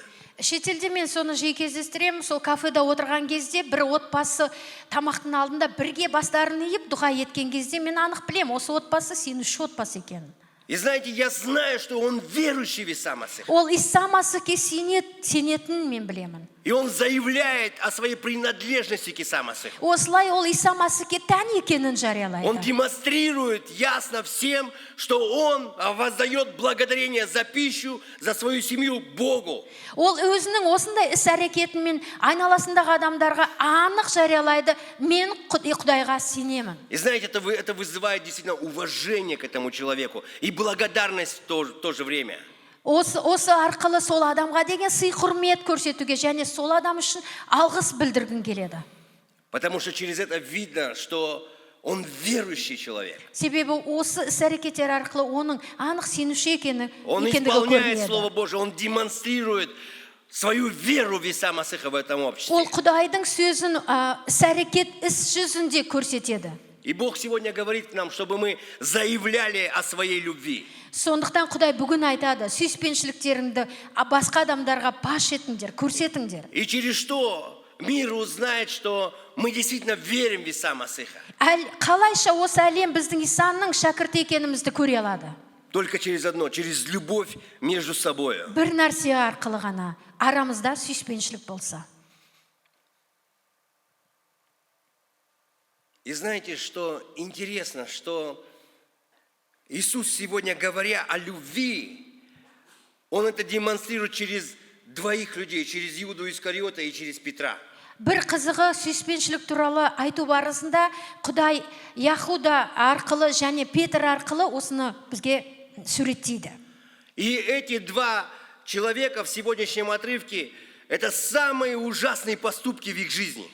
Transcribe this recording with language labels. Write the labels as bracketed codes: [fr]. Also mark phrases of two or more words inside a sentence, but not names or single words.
[kk] Шетелде мен соны жиі кездестіремін, сол кафеда отырған кезде бір отбасы тамақтың алдында бірге бастарын иіп дұға еткен кезде мен анық білем, осы отбасы сенуші отбасы екенін. [ru] И знаете, я знаю, что он верующий в Иса Масиха. [kk] Ол Иса Масихке сенетінін мен білемін. [ru] И он заявляет о своей принадлежности к Иса Масиху. [kk] Осылай ол Иса Масихке тән екенін жариялайды. [ru] Он демонстрирует ясно всем, что он воздает благодарение за пищу, за свою семью Богу. [kk] Ол өзінің осындай іс-әрекетімен айналасындағы адамдарға анық жариялайды: мен Құдайға сенемін. [ru] И знаете, это вызывает действительно уважение к этому человеку и благодарность в то же время. [kk] Осы арқылы сол адамға деген сый-құрмет көрсетуге және сол адам үшін алғыс білдіргін келеді. [ru] Потому что через это видно, что он верующий человек. [kk] Себебі осы іс-әрекеттер арқылы оның анық сенуші екендігі [ru] Он исполняет [kk] көрінеді. [ru] Слово Божие, он демонстрирует свою веру в Иса Масиха в этом обществе. [kk] Ол Құдайдың сөзін іс-әрекет іс жүзінде көрсетеді. [ru] И Бог сегодня говорит нам, чтобы мы заявляли о своей любви. [kk] Сондықтан Құдай бүгін айтады: сүйіспеншіліктеріңді басқа адамдарға паш етіңдер, көрсетіңдер. [ru] И через что мир узнает, что мы действительно верим в Иса Масиха? [kk] Қалайша осы әлем біздің Исаның шәкірті екенімізді көре алады? [ru] Только через одно, через любовь между собой. [kk] Бір нәрсе арқылы ғана, арамызда сүйіспеншілік болса. [ru] И знаете, что интересно, что Иисус сегодня, говоря о любви, Он это демонстрирует через двоих людей, через Иуду Искариота и через Петра. [kk] Бір қызығы сүйіспеншілік туралы айту барысында Құдай Яхуда арқылы және Петр арқылы осыны бізге суреттейді. [ru] И эти два человека в сегодняшнем отрывке – это самые ужасные поступки в их жизни.